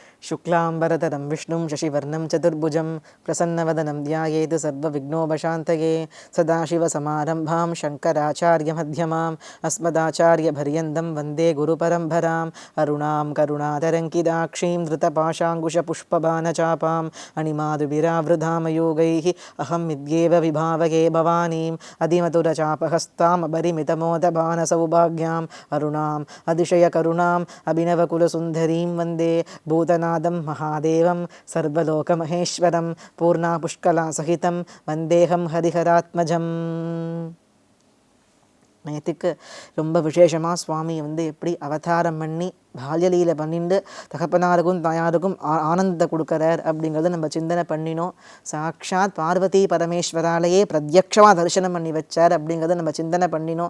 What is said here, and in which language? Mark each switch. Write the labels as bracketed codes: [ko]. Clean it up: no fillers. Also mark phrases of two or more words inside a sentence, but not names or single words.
[sa] शुक्लांबरधरं विष्णुं शशिवर्णं चतुर्भुजं प्रसन्नवदनं ध्यायेत् सर्वविघ्नोपशान्तये सदाशिवसमारम्भां शङ्कराचार्यमध्यमाम् अस्मदाचार्यपर्यन्तं वन्दे गुरुपरम्पराम् अरुणां करुणातरङ्किताक्षीं धृतपाशाङ्कुशपुष्पबाणचापाम् अणिमाधुभिरावृधामयोगैः अहं विद्येव विभावगे भवानीम् अधिमधुरचापहस्तामपरिमितमोदबाणसौभाग्याम् अरुणाम् अतिशयकरुणाम् अभिनवकुलसुन्दरीं वन्दे भूतनादं महादेवं सर्वलोकमहेश्वरं पूर्णापुष्कलासहितं वन्देहं हरिहरात्मजम्. [ta] நேற்றுக்கு ரொம்ப விசேஷமாக சுவாமி எப்படி அவதாரம் பண்ணி பால்யலீலை பண்ணிட்டு தகப்பனாருக்கும் தாயாருக்கும் ஆனந்தத்தை கொடுக்குறார் அப்படிங்கிறத நம்ம சிந்தனை பண்ணினோம். சாக்ஷாத் பார்வதி பரமேஸ்வராலேயே பிரத்யக்ஷமாக தரிசனம் பண்ணி வச்சார் அப்படிங்கிறத நம்ம சிந்தனை பண்ணினோம்.